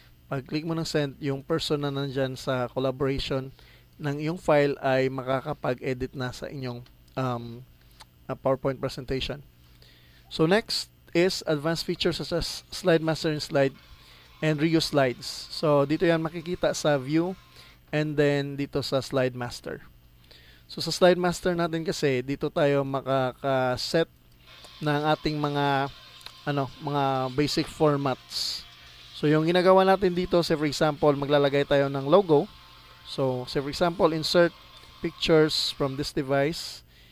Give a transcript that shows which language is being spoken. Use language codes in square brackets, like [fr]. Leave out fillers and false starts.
[tl] Pag click mo ng send, yung person na nandyan sa collaboration ng iyong file ay makakapag-edit na sa inyong PowerPoint presentation. [en] So next is advanced features such as slide master and reuse slides. [tl] So dito yan makikita sa view [en] and then [tl] dito sa slide master. So sa slide master natin kasi dito tayo makaka-set ng ating mga mga basic formats. So yung ginagawa natin dito, [en] say for example, [tl] maglalagay tayo ng logo. [en] So say for example, insert pictures from this device.